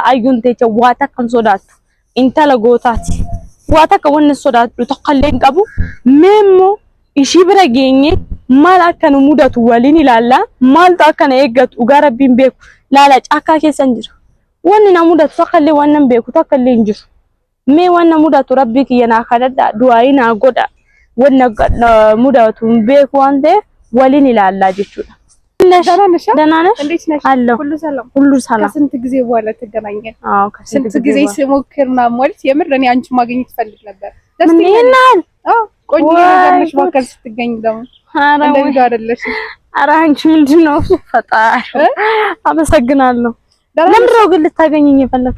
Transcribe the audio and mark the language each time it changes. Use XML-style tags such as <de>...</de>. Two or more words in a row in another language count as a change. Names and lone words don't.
<om>ayyuun teecha waa takkan sodaattu intala gootaati waa takka wanni sodaattu tokkollee hin qabu meemmoo ishii bira geenye maal akka nu mudatu waliin ilaalla maaltu akka na eeggatu dhugaa rabbiin beeku laala caakkaa keessan jira wanni na mudatu tokkollee waan nan beeku tokkollee hin jiru mee waan na mudatu rabbii kiyya naa kadhadha du'aayi naa godha wanna mudatu beeku waan ta'eef waliin ilaallaa jechuudha</om> <am>ደህና ነሽ? እንዴት ነሽ? አለሁ ሁሉ ሰላም ከስንት ጊዜ በኋላ ተገናኘን? አዎ ከስንት ጊዜ ስሞክርና ማለት የምር እኔ አንቺ ማግኘት ፈልግ ነበር ምን ይላል? ቆንጆ ነገር ነሽ ባከል ስትገኝ ደግሞ እንደዚህ አይደለሽ ኧረ አንቺ ምንድነው ፈጣሪ አመሰግናለሁ ለምንድነው ግን ልታገኘኝ የፈለግሽ?</am>